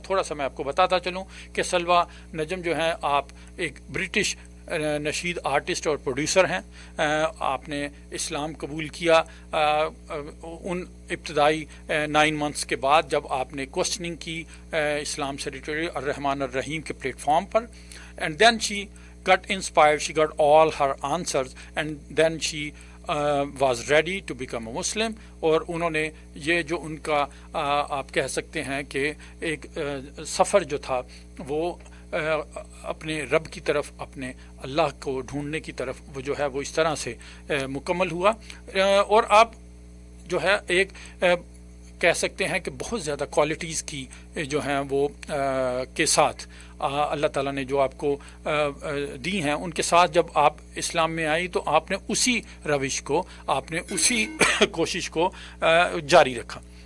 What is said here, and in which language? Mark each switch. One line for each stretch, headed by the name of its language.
Urdu: تھوڑا سا میں آپ کو بتاتا چلوں کہ سلوا نجم جو ہیں آپ ایک برٹش نشید آرٹسٹ اور پروڈیوسر ہیں. آپ نے اسلام قبول کیا ان ابتدائی 9 months کے بعد جب آپ نے کوسچننگ کی اسلام سے ریلیٹڈ الرحمن الرحیم کے plate form per.
English: And then she got inspired, she got all her answers, and then she was ready to become a Muslim.
Urdu: اور انہوں نے یہ جو ان کا آپ کہہ سکتے ہیں کہ ایک سفر جو تھا وہ اپنے رب کی طرف، اپنے اللہ کو ڈھونڈنے کی طرف، وہ جو ہے وہ اس طرح سے مکمل ہوا. اور آپ جو ہے ایک کہہ سکتے ہیں کہ بہت زیادہ کوالٹیز کی جو ہیں وہ کے ساتھ اللہ تعالیٰ نے جو آپ کو دی ہیں ان کے ساتھ جب آپ اسلام میں آئی تو آپ نے اسی روش کو، آپ نے اسی کوشش کو جاری رکھا.